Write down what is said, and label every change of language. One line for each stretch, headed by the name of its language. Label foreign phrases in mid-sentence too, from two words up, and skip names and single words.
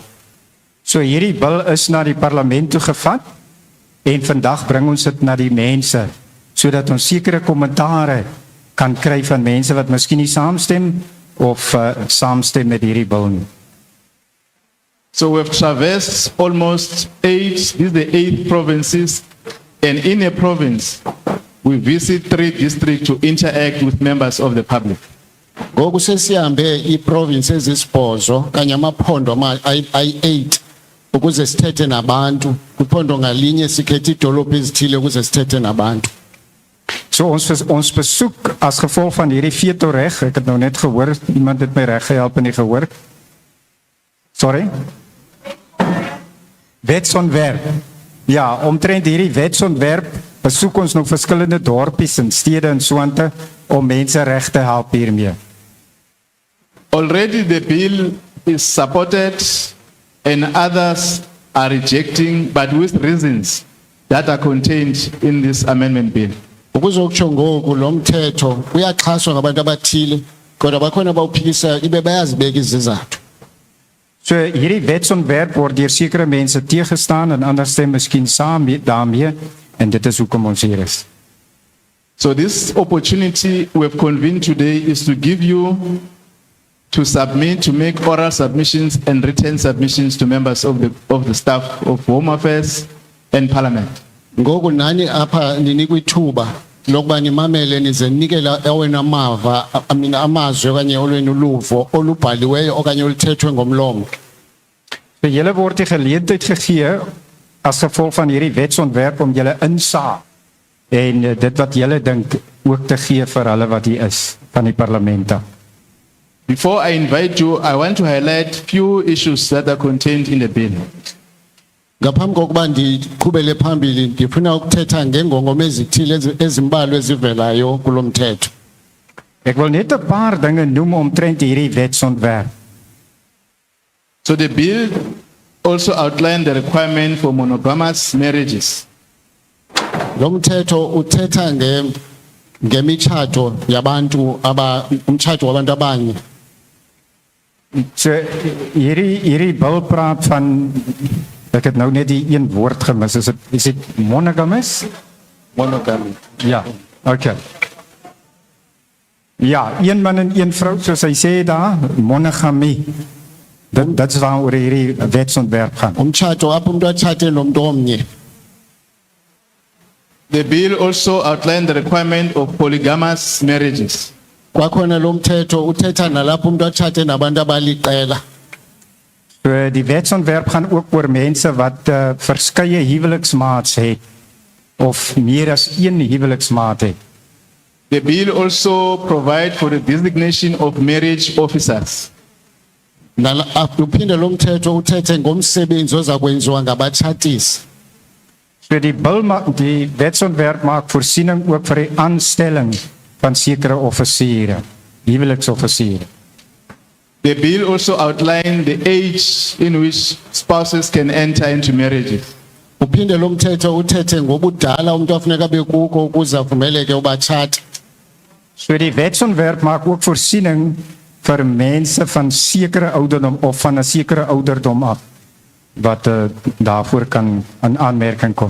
Afrikaans: So hierdie bil is na die parlement toe gevat en vandag bring ons dit na die mense sodat ons sekere kommentare kan kry van mense wat miskien nie saamstem of saamstem met hierdie bil nie.
English: So we've traversed almost this is the 8 provinces, and in a province, we visit 3 districts to interact with members of the public.
Xhosa: Ngoku sesihambe iprovince ezisibhozo kanye amaphondo ayi-8 ukuze sithethe nabantu kwiphondo ngalinye sikhethe idolophu ezithile ukuze sithethe nabantu.
Afrikaans: So ons besoek as gevolg van hierdie vetoreg, ek het nou net gehoor, iemand het my reg gehelp in die gehoor. Sorry? Wetsontwerp. Ja, omtrent hierdie wetsontwerp besoek ons nog verskillende dorpies en stede en soante om mense reg te help hiermee.
English: Already the bill is supported and others are rejecting, but with reasons that are contained in this amendment bill.
Xhosa: Ukuzokutsho ngoku lo mthetho uyaxhaswa ngabantu abathile kodwa bakhona bawuphikisa ibe bayazibeka izizathu.
Afrikaans: So hierdie wetsontwerp word deur sekere mense teëgestaan en ander stem miskien saam daarmee en dit is hoekom ons hier is.
English: So this opportunity we have convened today is to give you to submit, to make oral submissions and written submissions to members of the staff of Home Affairs and Parliament.
Xhosa: Ngoku nani apha ninikwa ithuba lokuba nimamele nize ninikela awena amazwi okanye olwenu uluvo olubhaliweyo okanye oluthethwe ngomlomo.
Afrikaans: So julle word die geleentheid gegee as gevolg van hierdie wetsontwerp om julle insaag en dit wat julle dink ook te gee vir hulle wat hier is van die parlemente.
English: Before I invite you, I want to highlight few issues that are contained in the bill.
Xhosa: Ngaphambi kokuba ndiqhubele phambili ndifuna ukuthetha ngengongoma ezithile ezimbalwa ezivelayo kulo mthetho.
Afrikaans: Ek wil net 'n paar dinge noem omtrent hierdie wetsontwerp.
English: So the bill also outlined the requirement for monogamous marriages.
Xhosa: Lo mthetho uthetha ngemitshato yabantu umtshato wabantu abanye.
Afrikaans: So hierdie bil praat van, ek het nou net die een woord gemis, is dit monogamous?
English: Monogamy.
Afrikaans: Ja, okay. Ja, een man en een vrou, soos hy sê daar, monogamie. Dit is waaroor hierdie wetsontwerp gaan.
Xhosa: Umtshato apho umuntu atshate nomntu omnye.
English: The bill also outlined the requirement of polygamous marriages.
Xhosa: Kwakhona lo mthetho uthetha nalapho umuntu atshate nabantu abaliqela.
Afrikaans: So die wetsontwerp gaan ook oor mense wat verskeie huweliksmaats het of meer as een huweliksmaat het.
English: The bill also provides for the designation of marriage officers.
Xhosa: Uphinde lo mthetho uthethe ngomsebenzi ozakwenziwa ngabatshatisi.
Afrikaans: So die wetsontwerp maak voorsiening ook vir die aanstelling van sekere offisiere, huweliksoffisiere.
English: The bill also outlined the age in which spouses can enter into marriages.
Xhosa: Uphinde lo mthetho uthethe ngobudala umuntu afuneka abe kuko ukuze avumeleke ubatshata.
Afrikaans: So die wetsontwerp maak ook voorsiening vir mense van sekere ouderdom of van 'n sekere ouderdom af wat daarvoor kan in aanmerking kom.